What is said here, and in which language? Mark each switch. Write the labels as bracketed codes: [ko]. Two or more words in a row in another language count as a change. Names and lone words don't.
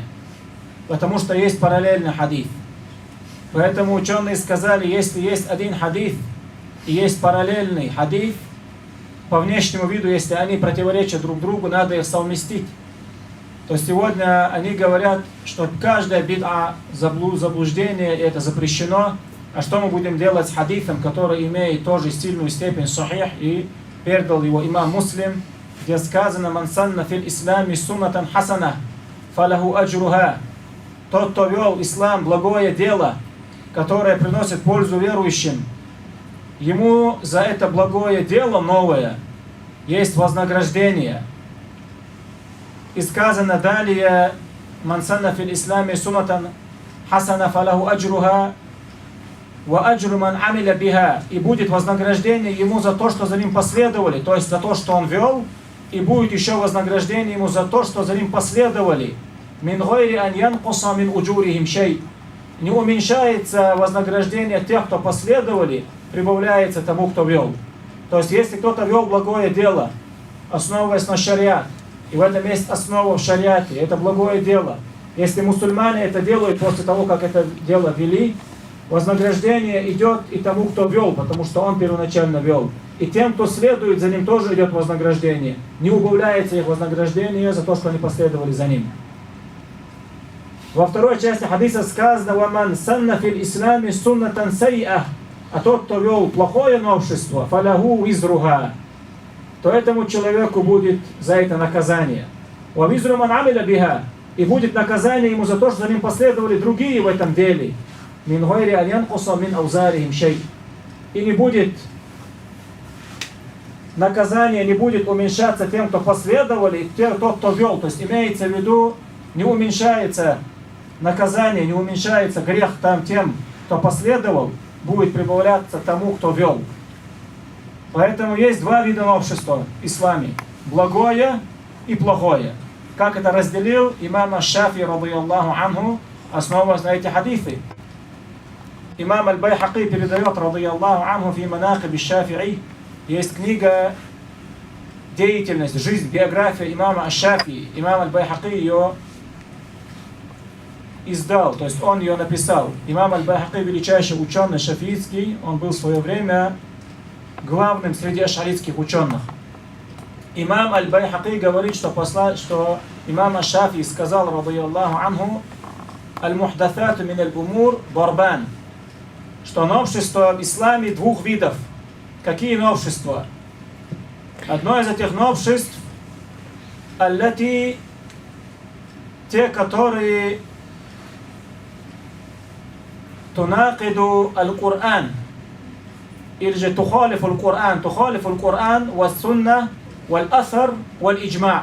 [ru] Потому что есть параллельный хадис. Поэтому ученые сказали, если есть один хадис и есть параллельный хадис, по внешнему виду, если они противоречат друг другу, надо их совместить. То сегодня они говорят, что каждая бид'а, заблуждение, это запрещено. А что мы будем делать с хадисом, который имеет тоже сильную степень сахих, и передал его имам Муслим, где сказано [ar] «من سن في الإسلام سنة حسنة فله أجرها». [ru] Тот, кто вел ислам, благое дело, которое приносит пользу верующим, ему за это благое дело новое есть вознаграждение. И сказано далее [ar] «من سن في الإسلام سنة حسنة فله أجرها وأجر من عمل بها». [ru] И будет вознаграждение ему за то, что за ним последовали, то есть за то, что он вел, и будет еще вознаграждение ему за то, что за ним последовали. [ar] «من غير أن ينقص من أجورهم شيء». [ru] Не уменьшается вознаграждение тех, кто последовали, прибавляется тому, кто вел. То есть, если кто-то вел благое дело, основываясь на шариат, и в этом есть основа в шариате, это благое дело. Если мусульмане это делают после того, как это дело вели, вознаграждение идет и тому, кто вел, потому что он первоначально вел. И тем, кто следует за ним, тоже идет вознаграждение. Не убавляется их вознаграждение за то, что они последовали за ним. Во второй части хадиса сказано [ar] «ومن سن في الإسلام سنة سيئة», [ru] а тот, кто вел плохое новшество, [ar] «فله وزرها», [ru] то этому человеку будет за это наказание. [ar] «ووزر من عمل بها», [ru] и будет наказание ему за то, что за ним последовали другие в этом деле. [ar] «من غير أن ينقص من أوزارهم شيء». [ru] И не будет наказание, не будет уменьшаться тем, кто последовали, и тот, кто вел. То есть имеется в виду, не уменьшается наказание, не уменьшается грех там тем, кто последовал, будет прибавляться тому, кто вел. Поэтому есть два вида новшества в исламе: благое и плохое. Как это разделил имам Аш-Шафи, [ar] رضي الله عنه, [ru] основываясь на эти хадисы. Имам Аль-Байхаки передает, [ar] رضي الله عنه, في مناقب الشافعي, [ru] есть книга «Деятельность, жизнь, биография имама Аш-Шафи». Имам Аль-Байхаки ее издал, то есть он ее написал. Имам Аль-Байхаки, величайший ученый шафиитский, он был в свое время главным среди ашаритских ученых. Имам Аль-Байхаки говорит, что имам Аш-Шафи сказал, [ar] رضي الله عنه المحدثات من الأمور ضربان», [ru] что новшества в исламе двух видов. Какие новшества? Одно из этих новшеств аллати, те, которые [ar] تناقض القرآن, [ru] или же [ar] تخالف القرآن والسنة والأثر, валь-иджма'.